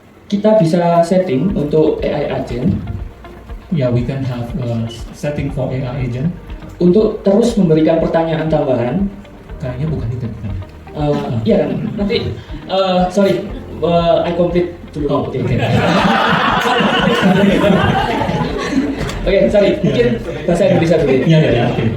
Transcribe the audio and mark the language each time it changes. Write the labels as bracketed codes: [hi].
[id] kita bisa setting untuk AI agent. [en] We can have setting for AI agent [id] untuk terus memberikan pertanyaan tambahan. Kayaknya bukan itu kan? Iya kan? Nanti sorry, [en] I complete [id] dulu. Oke, sorry, mungkin bahasa Indonesia dulu. Oke.